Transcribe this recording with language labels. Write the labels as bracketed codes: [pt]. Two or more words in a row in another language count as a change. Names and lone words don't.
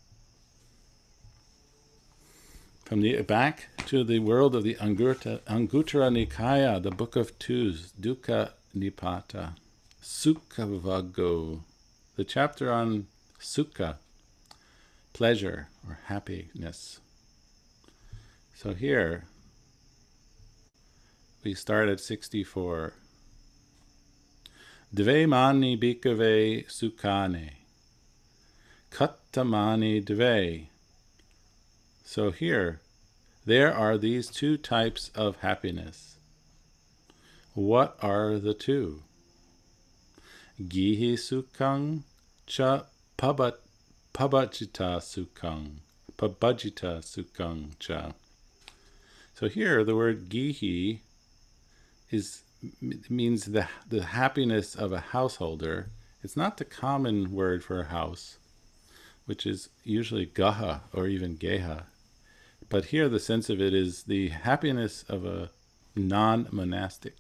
[en] From the back to the world of the Anguttara Nikaya, the Book of Twos, Dukkha Nipata, Sukhavaggo, the chapter on sukha, pleasure or happiness. So here we start at 64. [pi] Dve mani bhikkhave sukhane. Kattamani dve. [en] So here, there are these two types of happiness. What are the two? [pi] Gihi sukhang cha pabajita sukhang. Pabajita sukhang cha. [en] So here, the word gihi means the happiness of a householder. It's not the common word for a house, which is usually gaha or even geha. But here the sense of it is the happiness of a non-monastic.